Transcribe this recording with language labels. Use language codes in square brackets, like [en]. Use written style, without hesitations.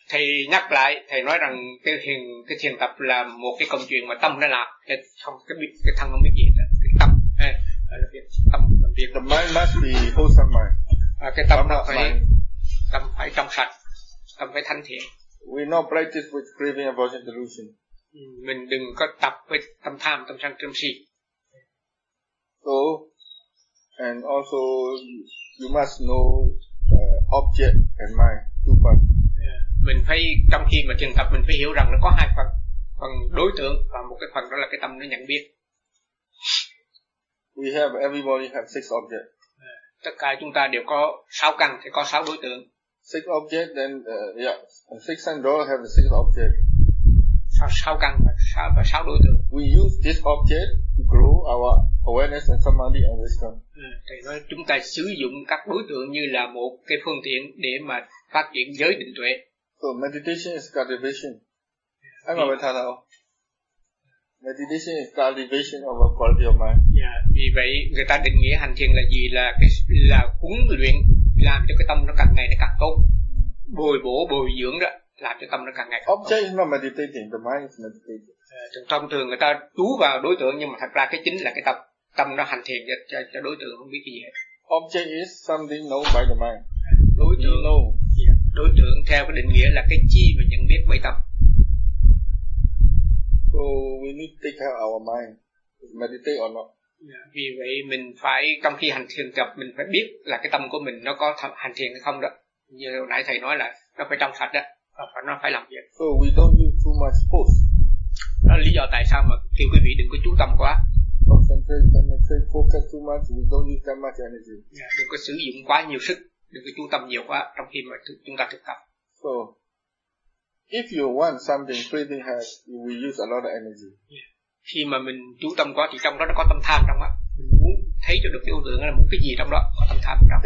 [vi] Thầy nhắc lại, thầy nói rằng cái thiền tập là một cái công chuyện mà tâm nó làm, cái thân không biết gì đó, cái tâm, tâm làm việc. [en] The mind must be wholesome mind. [vi] À, cái tâm nó phải, tâm phải trong sạch, tâm phải thanh thiện. [en] We not practice with craving, aversion, delusion. [vi] Mình đừng có tập với tâm tham, tâm sân, tâm si. [en] So, and also you must know object and mind, two parts. [vi] Mình phải, trong khi mà trường tập mình phải hiểu rằng nó có hai phần, phần đối tượng và một cái phần đó là cái tâm nó nhận biết. [en] We have, everybody have six objects. [vi] Tất cả chúng ta đều có sáu căn, thì có sáu đối tượng. [en] Six objects, then, six and draw have six objects. [vi] Sáu căn và sáu đối tượng. [en] We use this object to grow our awareness and samadhi and wisdom. [vi] Thầy nói chúng ta sử dụng các đối tượng như là một cái phương tiện để mà phát triển giới định tuệ. [en] So meditation is cultivation. I'm a vedana. Meditation is cultivation of a quality of mind. Yeah. [vi] Vì vậy người ta định nghĩa hành thiền là gì, là cái là huấn luyện làm cho cái tâm nó càng ngày nó càng tốt, bồi bổ bồi dưỡng đó, làm cho tâm nó càng ngày càng tốt. [en] Object is not meditating, the mind is meditating. [vi] Thông thường người ta chú vào đối tượng nhưng mà thật ra cái chính là cái tâm nó hành thiền cho đối tượng không biết cái gì hết. [en] Object is something known by the mind. [vi] Đối tượng [en] know. [vi] Đối tượng theo cái định nghĩa là cái chi mà nhận biết bởi tâm. [en] So we need to take care of our mind, meditate or not. Yeah, [vi] vì vậy mình phải, trong khi hành thiền tập, mình phải biết là cái tâm của mình nó có hành thiền hay không đó. Như hồi nãy thầy nói là nó phải trong sạch đó, và nó phải làm việc. [en] So we don't use too much force. [vi] Đó là lý do tại sao mà kêu quý vị đừng có chú tâm quá. [en] Concentrate, focus too much, we don't use that much energy. Yeah, [vi] đừng có sử dụng quá nhiều sức. Đừng có chú tâm nhiều quá trong khi mà chúng ta thực tập. [en] So, if you want something craving has, you will use a lot of energy. Yeah. [vi] Khi mà mình chú tâm quá thì trong đó nó có tâm tham trong đó. Mình muốn thấy cho được cái ưu tượng là một cái gì trong đó có tâm tham trong.